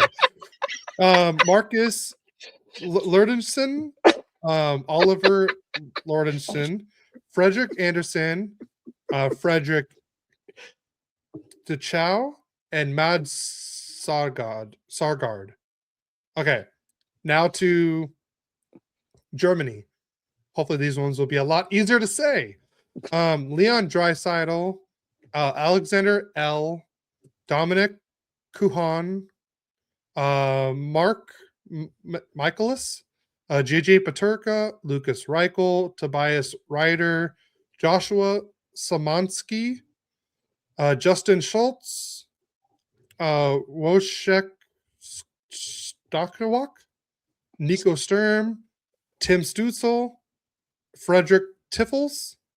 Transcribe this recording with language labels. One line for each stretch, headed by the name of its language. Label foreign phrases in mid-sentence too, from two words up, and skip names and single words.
English: Marcus Lurdenson, Oliver Lordenson, Frederick Anderson, Frederick DeChow, and Mads Sargard. Okay, now to Germany. Hopefully these ones will be a lot easier to say. Leon Draisaitl, Alexander L, Dominic Kuhan, Mark Michaelis, JJ Paterka, Lucas Reichel, Tobias Ryder, Joshua Samansky, Justin Schultz, Wojciech Stokowak, Nico Sturm, Tim Stutzel, Frederick Tiffels,